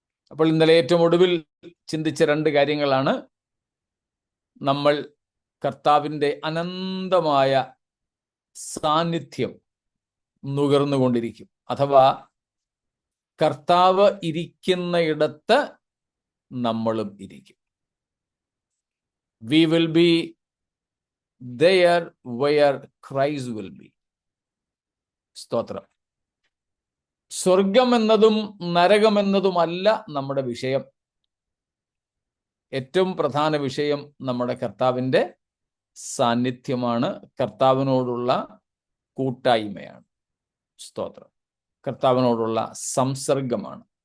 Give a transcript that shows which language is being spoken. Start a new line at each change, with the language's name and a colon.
Malayalam: അപ്പോൾ ഇന്നലെ ഏറ്റവും ഒടുവിൽ ചിന്തിച്ച 2 കാര്യങ്ങളാണ്. നമ്മൾ കർത്താവിൻ്റെ അനന്തമായ സാന്നിധ്യം നുകർന്നുകൊണ്ടിരിക്കും, അഥവാ കർത്താവ് ഇരിക്കുന്നയിടത്ത് നമ്മളും ഇരിക്കും.
English: We will be there where Christ will be.
Malayalam: സ്തോത്രം. സ്വർഗമെന്നതും നരകമെന്നതുമല്ല നമ്മുടെ വിഷയം. ഏറ്റവും പ്രധാന വിഷയം നമ്മുടെ കർത്താവിൻ്റെ സാന്നിധ്യമാണ്, കർത്താവിനോടുള്ള കൂട്ടായ്മയാണ്. സ്തോത്രം. കർത്താവിനോടുള്ള സംസർഗമാണ്.